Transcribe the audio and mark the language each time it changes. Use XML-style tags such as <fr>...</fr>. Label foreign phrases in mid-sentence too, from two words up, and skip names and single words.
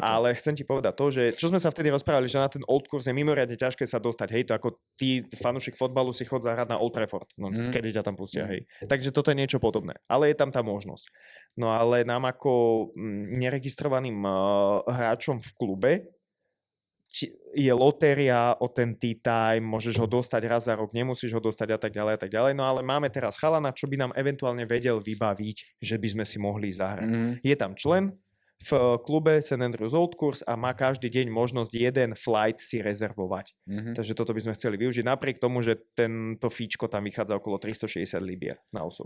<sk>ale chcem ti povedať to, že čo sme sa vtedy rozprávali, že na ten Old Course je mimoriadne ťažké sa dostať, hej, to ako ty, fanúšik fotbalu, si chod zahrať na Old Trafford, no, kedy ťa tam pustia, hej. Takže toto je niečo podobné, ale je tam tá možnosť. No ale nám ako neregistrovaným hráčom v klube je lotéria o ten</sk> <en>tea time,</en> <sk>môžeš ho dostať raz za rok, nemusíš ho dostať a tak ďalej. No ale máme teraz chalana, čo by nám eventuálne vedel vybaviť, že by sme si mohli zahrať. Je tam člen v klube St. Andrews Old Course a má každý deň možnosť jeden flight si rezervovať. Takže toto by sme chceli využiť, napriek tomu, že tento fíčko tam vychádza okolo 360 libier na osobu.</sk>